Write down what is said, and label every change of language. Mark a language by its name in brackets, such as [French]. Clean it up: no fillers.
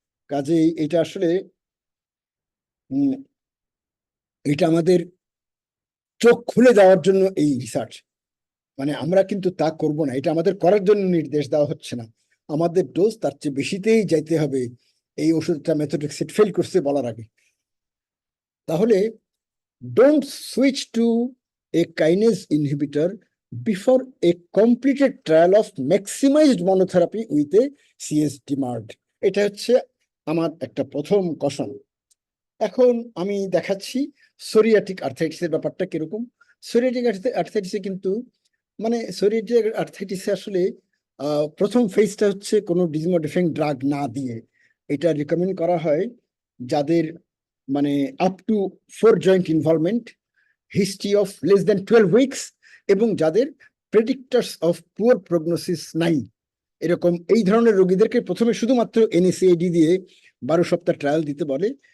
[Bangla] কাজেই এটা আসলে এটা আমাদের চোখ খুলে দেওয়ার জন্য এই রিসার্চ, মানে আমরা কিন্তু তা করব না, এটা আমাদের করার জন্য নির্দেশ দেওয়া হচ্ছে না। আমাদের ডোজ তার চেয়ে বেশিতেই যাইতে হবে এই ওষুধটা মেথোট্রেক্সেট ফেল করছে বলার আগে। তাহলে [English] don't switch to a kinase inhibitor before a completed trial of maximized monotherapy with a CS-DMARD। [Bangla] এটা হচ্ছে আমার একটা প্রথম কষন। এখন আমি দেখাচ্ছি সোরিয়াটিক আর্থ্রাইটিসের ব্যাপারটা কিরকম। সোরিয়াটিক আর্থ্রাইটিসে কিন্তু মানে সোরিয়াটিক আর্থ্রাইটিসে আসলে প্রথম ফেজটা হচ্ছে কোনো ডিজিজ মডিফাইং ড্রাগ না দিয়ে। এটা রিকমেন্ড করা হয় যাদের মানে [English] up to 4 joint involvement, history of less than 12 weeks, [Bangla] এবং যাদের [English] predictors of poor prognosis [Bangla] নাই, এরকম এই ধরনের রোগীদেরকে প্রথমে শুধুমাত্র এনএসএআইডি দিয়ে 12 সপ্তাহ ট্রায়াল দিতে বলে।